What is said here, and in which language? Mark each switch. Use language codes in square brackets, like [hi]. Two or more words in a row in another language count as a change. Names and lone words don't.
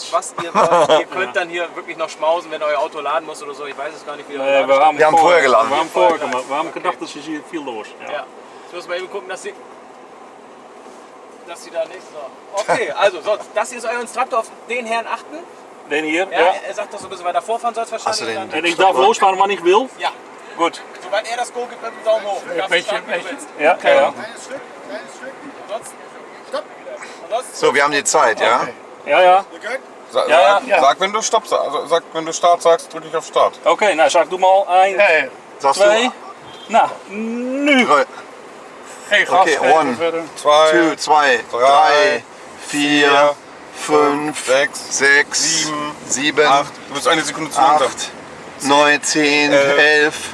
[de] Was ihr wollt, ihr könnt dann hier wirklich noch schmausen, wenn euer Auto laden muss oder so. Ich weiß es gar nicht, wie euer Nee, Ladestand Wir haben vorher geladen. Wir haben vorher gemacht. Wir haben gedacht, das ist hier viel los. Ja. Ja. Jetzt müssen wir eben gucken, dass sie da nicht so. Okay, also sonst, das hier ist euer Instruktor, auf den Herrn achten. Den hier? Ja, Ja. Er sagt, dass du ein bisschen weiter vorfahren sollst wahrscheinlich. Hast du den- Dann- [nl] En ik darf losfahren wanneer ik wil? [de] Ja, Gut. sobald er das Go gibt, mit dem Daumen hoch. Du darfst starten, wie du willst. Ja, ja. Ansonsten, ansonsten So, wir haben die Zeit, ja? Ja, ja. Ja, ja. Sag, wenn du Stopp sagst. Also, sag, wenn du Start sagst, drück ich auf Start. [nl] Oké, nou zeg ik doe maar al 1, [de] Sagst [nl] 2. Nou, nu. [de] Drei. [nl] Geen gas Okay, geven one. verder. [de] 2, 2, 3, 4, 5, 6, 6, 7, 8. Du bist eine Sekunde zu langsam. 8, 9, 10, 11.